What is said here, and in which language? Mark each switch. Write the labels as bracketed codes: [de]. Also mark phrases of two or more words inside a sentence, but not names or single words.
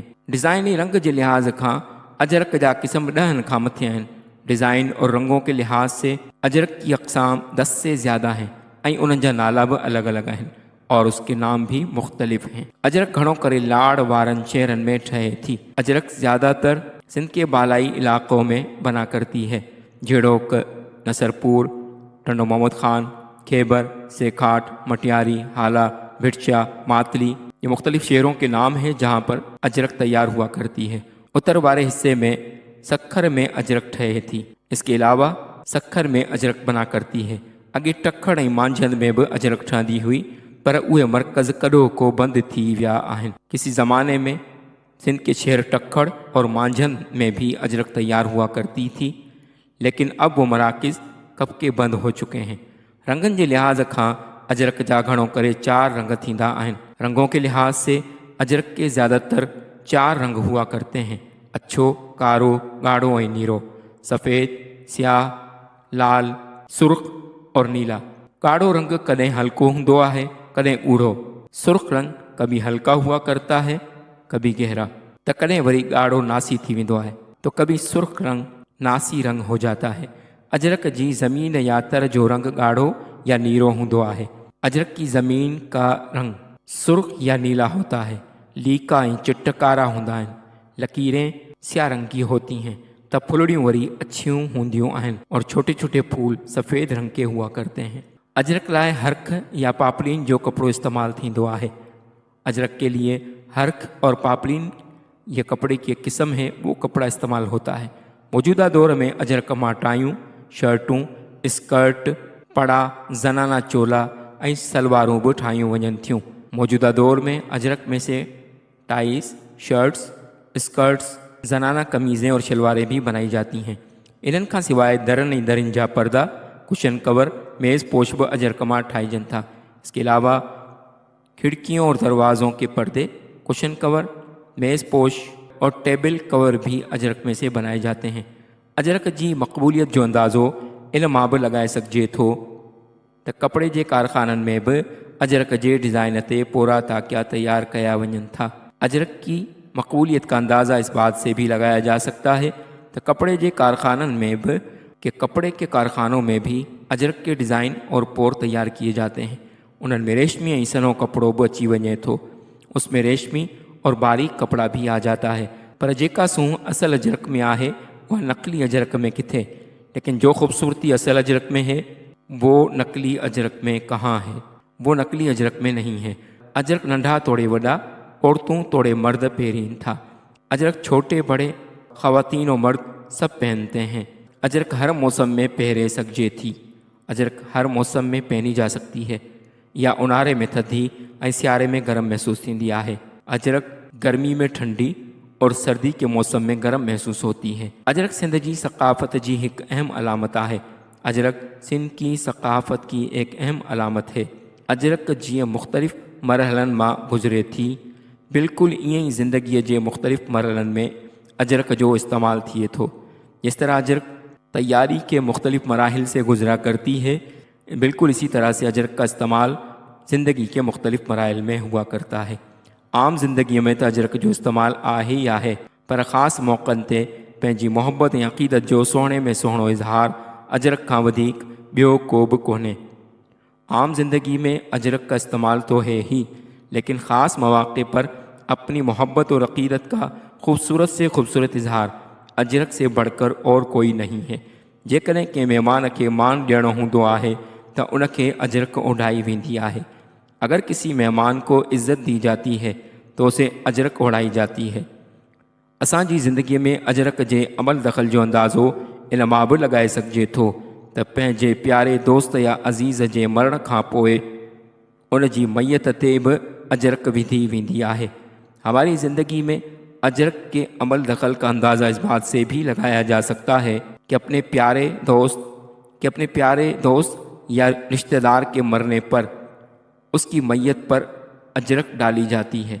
[sd] डिज़ाइनी रंग के लिहाज खां अजरक जा क़िस्म 10 खां मथे आहिनि। [ur] ڈیزائن اور رنگوں کے لحاظ سے اجرک کی اقسام 10 سے زیادہ ہیں [sd] ऐं उन्हनि जा नाला भी अलग अलग आहिनि [ur] اور اس کے نام بھی مختلف ہیں. [sd] अजरक घणो करे लाड़ वारनि शहरनि में ठहे थी। [ur] اجرک زیادہ تر سندھ کے بالائی علاقوں میں بنا کرتی ہے, [sd] जहिड़ोक नसरपुर, टंडो मोहम्मद खान, खैबर, सेखाट, मटियारी, हाला, भिटशा, मातली, [ur] یہ مختلف شہروں کے نام ہیں جہاں پر اجرک تیار ہوا کرتی ہے. [sd] उत्तर वाले हिस्से में सखर में अजरक ठहे थी। [ur] اس کے علاوہ سکھر میں اجرک بنا کرتی ہے. [sd] अॻे टखड़ ऐं मांझंद में भी अजरक ठहंदी हुई पर उहे मरकज़ कॾो को बंद थी विया आहिनि। [ur] کسی زمانے میں سندھ کے شہر ٹکھڑ اور مانجھند میں بھی اجرک تیار ہوا کرتی تھی، لیکن اب وہ مراکز کب کے بند ہو چکے ہیں. [sd] रंगन के लिहाज खां अजरक जा घणो करे 4 रंग थींदा आहिनि। [ur] رنگوں کے لحاظ سے اجرک کے زیادہ تر 4 رنگ ہوا کرتے ہیں: [sd] अछो, कारो, गाढ़ो ऐं नीरो, [ur] سفید، سیاہ، لال، سرخ اور نیلا. [sd] गाढ़ो रंग कदें हल्को हूंदो आहे, कदें ऊढ़ो। [ur] سرخ رنگ کبھی ہلکا ہوا کرتا ہے، کبھی گہرا, [sd] तो कदें वरी गाढ़ो नासी थी वेंदो आहे, [ur] تو کبھی سرخ رنگ ناسی رنگ ہو جاتا ہے. [sd] अजरक जी ज़मीन या तर जो रंग गाढ़ो या नीरो होंदो आहे। [ur] اجرک کی زمین کا رنگ سرخ یا نیلا ہوتا ہے. [sd] लीका ऐं चिट कारा होंदा आहिनि। [ur] لکیریں سیاہ رنگ کی ہوتی ہیں، تب [sd] फुलड़ियों वरी अच्छियों होंदियों आहिनि [ur] اور چھوٹے چھوٹے پھول سفید رنگ کے ہوا کرتے ہیں. [sd] अजरक लाइ हरख या पापलीन जो कपिड़ो इस्तेमालु थींदो आहे। [ur] اجرک کے لیے ہرکھ اور پاپلین یہ کپڑے کی ایک قسم ہے، وہ کپڑا استعمال ہوتا ہے. [sd] मौजूदा दौर में अजरक मां टायूं, शर्टूं, स्कर्ट, पड़ा, ज़नाना चोला ऐं सलवारूं बि ठाहियूं वञनि थियूं। [ur] موجودہ دور میں اجرک میں سے ٹائیز، شرٹس، اسکرٹس، زنانہ قمیضیں اور شلواریں بھی بنائی جاتی ہیں. [sd] इन्हनि खां सवाइ दरनि ऐं दरियुनि जा पर्दा, कुशन कवर, मेज़ पोश भी अजरक मां ठाहिजनि था। [ur] اس کے علاوہ کھڑکیوں اور دروازوں کے پردے، کشن کور، میز پوش اور ٹیبل کور بھی اجرک میں سے بنائے جاتے ہیں. [sd] अजरक जी मक़बूलियत जो अंदाज़ो इन मां बि लॻाए सघिजे थो त कपिड़े जे कारखाननि में बि अजरक जे डिज़ाइन ते पोरा ताकिया तैयार कया वञनि था। [ur] اجرک کی مقبولیت کا اندازہ اس بات سے بھی لگایا جا سکتا ہے تو کپڑے کے کارخانوں میں بھی کپڑے کے کارخانوں میں بھی اجرک کے ڈیزائن اور پور تیار کیے جاتے ہیں. [sd] उन्हनि में रेशमी ऐं सनो कपिड़ो बि अची वञे थो। [ur] اس میں ریشمی اور باریک کپڑا بھی آ جاتا ہے, [sd] पर जेका सूंह असल अजरक में आहे वह नकली अजरक में किथे, [ur] لیکن جو خوبصورتی اصل اجرک میں ہے وہ نقلی اجرک میں کہاں ہے، وہ نقلی اجرک میں نہیں ہے. [sd] अजरक नंढा तोड़े वॾा, औरतों तोड़े मर्द पहरीन था। [ur] اجرک چھوٹے بڑے، خواتین اور مرد سب پہنتے ہیں. [sd] अजरक हर मौसम में पहरे सघिजे थी। [ur] اجرک ہر موسم میں پہنی جا سکتی ہے, [sd] या उन्हारे में थधी ऐं सियारे में गर्म महसूस थींदी आहे। [ur] اجرک گرمی میں ٹھنڈی اور سردی کے موسم میں گرم محسوس ہوتی ہے. اجرک سندھ کی ثقافت کی ایک اہم علامت ہے۔ اجرک سندھ کی ثقافت کی ایک اہم علامت ہے. [sd] अजरक जीअं मुख़्तलिफ़ मरहलनि मां गुज़रे थी, बिल्कुल ईअं ई ज़िंदगीअ जे मुख़्तलिफ़ मरहलनि में अजरक जो इस्तेमाल थिए थो। [ur] جس طرح اجرک تیاری کے مختلف مراحل سے گزرا کرتی ہے، بالکل اسی طرح سے اجرک کا استعمال زندگی کے مختلف مراحل میں ہوا کرتا ہے. [sd] आम ज़िंदगी में तो अजरक जो इस्तेमाल आहे ही आहे, पर ख़ास मौक़नि ते पंहिंजी मोहब्बत ऐं अक़ीदत जो सुहिणे में सुहिणो इज़हार अजरक खां वधीक ॿियो को बि कोन्हे। [ur] عام زندگی میں اجرک کا استعمال تو ہے ہی، لیکن خاص موقعے پر اپنی محبت اور عقیدت کا خوبصورت سے خوبصورت اظہار اجرک سے بڑھ کر اور کوئی نہیں ہے. [sd] जेकॾहिं कंहिं महिमान खे मान ॾियणो हूंदो आहे त उनखे अजरक ओढ़ाई वेंदी आहे। [ur] اگر کسی مہمان کو عزت دی جاتی ہے تو اسے اجرک اوڑھائی جاتی ہے. [sd] असांजी ज़िंदगीअ में अजरक जे अमल दख़ल जो अंदाज़ो इन मां बि लॻाए सघिजे थो त पंहिंजे प्यारे दोस्त या अज़ीज़ जे मरण खां पोइ उन जी मैयत ते बि अजरक विधी वेंदी आहे। [ur] ہماری زندگی میں اجرک کے عمل دخل کا اندازہ اس بات سے بھی لگایا جا سکتا ہے کہ اپنے پیارے دوست یا رشتہ دار کے مرنے پر اس کی میت پر اجرک ڈالی جاتی ہے.